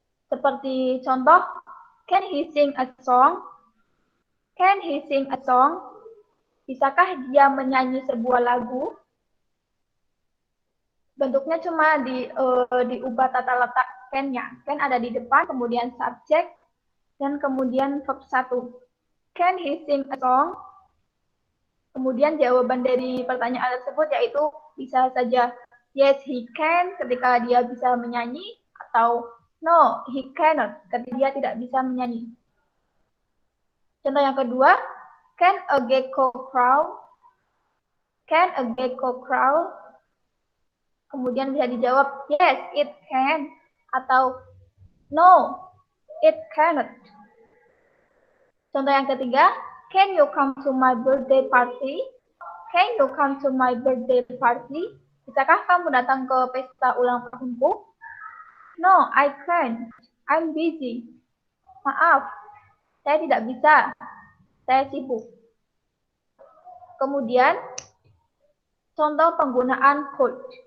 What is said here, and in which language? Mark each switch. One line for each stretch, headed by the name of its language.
Indonesian: Seperti contoh,
English: can he sing a song? Can he sing a song?
Indonesian: Bisakah dia menyanyi sebuah lagu? Bentuknya cuma diubah tata letak can-nya. Can ada di depan, kemudian subjek, dan kemudian verb 1.
English: Can he sing a song?
Indonesian: Kemudian jawaban dari pertanyaan tersebut yaitu bisa saja
English: yes he can
Indonesian: ketika dia bisa menyanyi, atau
English: no he cannot
Indonesian: ketika dia tidak bisa menyanyi. Contoh yang kedua,
English: can a gecko crawl? Can a gecko crawl?
Indonesian: Kemudian bisa dijawab
English: yes it can,
Indonesian: atau
English: no it cannot.
Indonesian: Contoh yang ketiga,
English: can you come to my birthday party? Can you come to my birthday party?
Indonesian: Bisakah kamu datang ke pesta ulang tahunku?
English: No, I can't. I'm busy.
Indonesian: Maaf, saya tidak bisa. Saya sibuk. Kemudian, contoh penggunaan could.